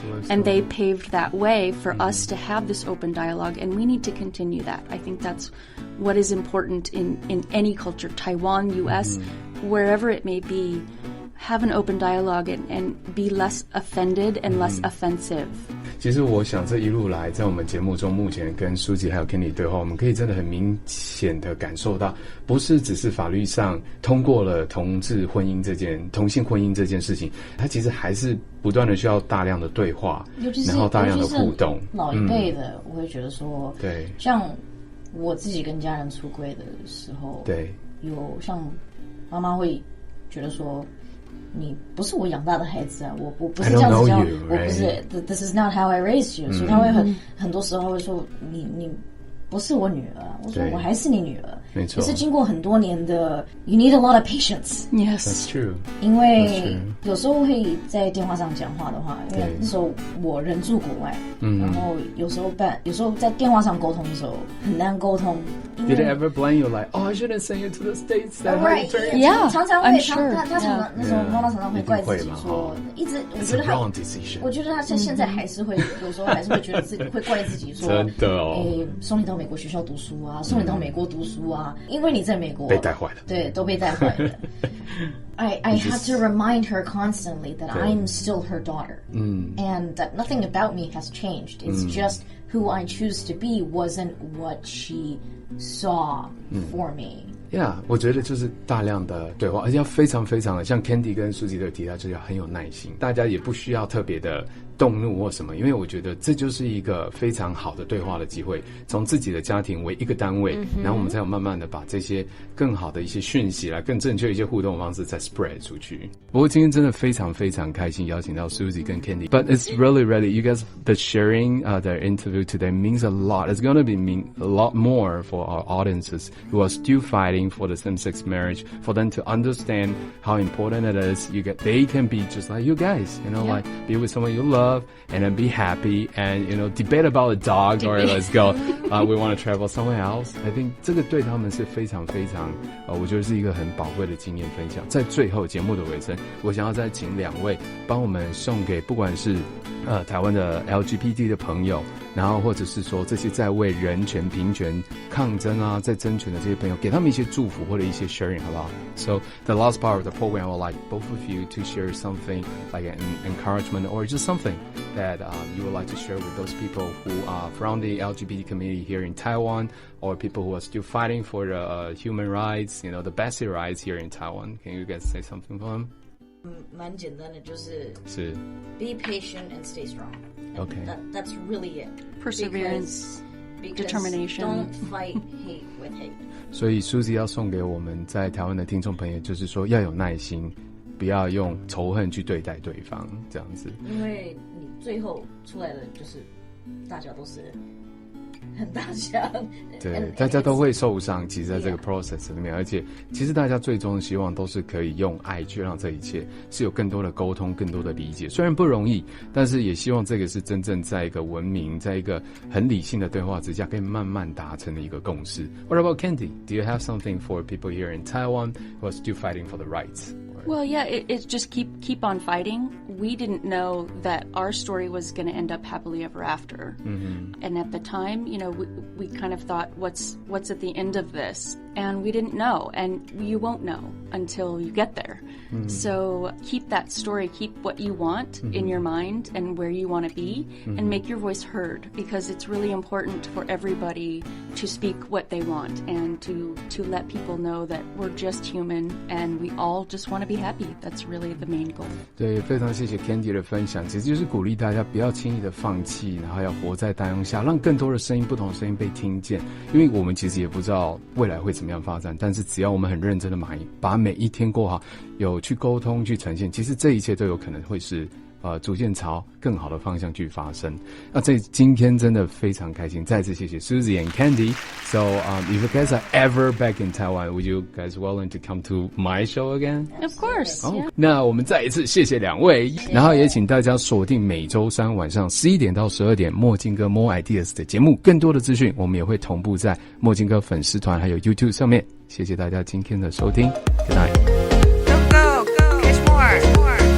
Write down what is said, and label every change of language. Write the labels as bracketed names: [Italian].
[English] And they paved that way for us to have this open dialogue, and we need to continue that. I think that's what is important in any culture, Taiwan, US, wherever it may be. Have an open dialogue and be less offended and less offensive. [Chinese] 其实我想这一路来，在我们节目中，目前跟舒淇还有 Kenny 对话，我们可以真的很明显的感受到，不是只是法律上通过了同性婚姻这件事情，它其实还是不断的需要大量的对话，然后大量的互动。老一辈的，我会觉得说，对，像我自己跟家人出柜的时候，对，有像妈妈会觉得说，你不是我养大的孩子啊，我不是这样子教，我不是 ， [English] This is not how I raised you， [Chinese] 所以他会很多时候会说，你不是我女儿，我说我还是你女儿，没错，也是经过很多年的 ， [English] you need a lot of patience。 Yes, that's true。 [Chinese] 因为有时候会在电话上讲话的话，因为那时候我人住国外，然后有时候在电话上沟通的时候很难沟通。 [English] Did it ever blame you like, oh, I shouldn't send you to the States? Right? Yeah, [Chinese] 常会，他常常那时候妈妈常常会怪自己说，一直我觉得他现在还是会有时候还是会觉得自己会怪自己说，真的哦，送你到美国学校读书啊，送你到美国读书啊，因为你在美国被带坏了，对，都被带坏了。 [English] I have to remind her constantly that I'm still her daughter, and that nothing about me has changed. It's just who I choose to be wasn't what she saw for me. [Chinese] Yeah， 我觉得就是大量的对话，而且要非常非常的，像 Candy 跟舒淇都有提到，就是要很有耐心，大家也不需要特别的动怒或什么，因为我觉得这就是一个非常好的对话的机会，从自己的家庭为一个单位，然后我们才有慢慢的把这些更好的一些讯息啦，更正确的一些互动方式再 spread 出去。不过今天真的非常非常开心邀请到 [English] Suzy 跟 Candy，but it's really you guys the sharing the interview today means a lot. It's gonna mean a lot more for our audiences who are still fighting for the same-sex marriage, for them to understand how important it is. They can be just like you guys, like be with someone you love and then be happy and debate about a dog or let's go we want to travel somewhere else. I think [Chinese] 这个对他们是非常非常我觉得是一个很宝贵的经验分享。在最后节目的尾声，我想要再请两位帮我们送给不管是台湾的 LGBT 的朋友，然后或者是说这些在为人权平权抗争啊，在争权的这些朋友，给他们一些祝福或者一些 sharing 好不好？ [English] So the last part of the program, I would like both of you to share something like an encouragement or just something that you would like to share with those people who are from the LGBT community here in Taiwan, or people who are still fighting for the human rights, the basic rights here in Taiwan. Can you guys say something for them? [Chinese] 蛮简单的，是 [English] be patient and stay strong. Okay. That's really it. Perseverance, determination. Don't fight hate with hate. [Chinese] 所以 Suzy 要送给我们在台湾的听众朋友，就是说要有耐心，不要用仇恨去对待对方，这样子。因为你最后出来的就是大家都是很大家，对，大家都会受伤。其实在这个 process 里面，而且其实大家最终的希望都是可以用爱去让这一切是有更多的沟通，更多的理解。虽然不容易，但是也希望这个是真正在一个文明，在一个很理性的对话之下，可以慢慢达成的一个共识。 [English] What about Candy? Do you have something for people here in Taiwan who are still fighting for the rights? Well, yeah, it's just keep on fighting. We didn't know that our story was going to end up happily ever after. And at the time, we kind of thought, what's at the end of this? And we didn't know, and you won't know until you get there. So keep that story, keep what you want in your mind and where you want to be, and make your voice heard, because it's really important for everybody to speak what they want and to let people know that we're just human and we all just want to be happy. That's really the main goal. [Chinese] 对，非常谢谢 Candy 的分享，其实就是鼓励大家不要轻易的放弃，然后要活在当下，让更多的声音，不同的声音被听见。因为我们其实也不知道未来会怎么样发展，但是只要我们很认真的把每一天过好，有去沟通去呈现，其实这一切都有可能会是逐渐朝更好的方向去发生。那今天真的非常开心，再次谢谢 Suzy and Candy. [English] So if you guys are ever back in Taiwan, would you guys willing to come to my show again? Of course. Yeah. [Chinese] 那我们再一次谢谢两位，然后也请大家锁定每周三晚上11点到12点墨镜哥 More iDEARS 的节目，更多的资讯我们也会同步在墨镜哥粉丝团还有 YouTube 上面。谢谢大家今天的收听 [English] Good night. Go, catch more.